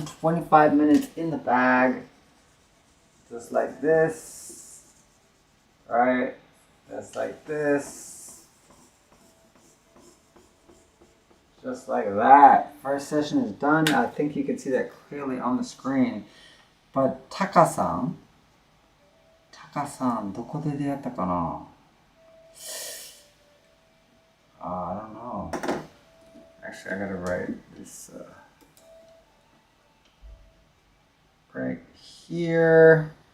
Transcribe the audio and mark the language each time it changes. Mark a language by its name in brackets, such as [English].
[English] 25 minutes in the bag. Just like this. Right? Just like this. Just like that. First session is done. I think you can see that clearly on the screen. But [Japanese] Taka-san, どこで出会ったかな? [English] I don't know. Actually, I gotta write this right here.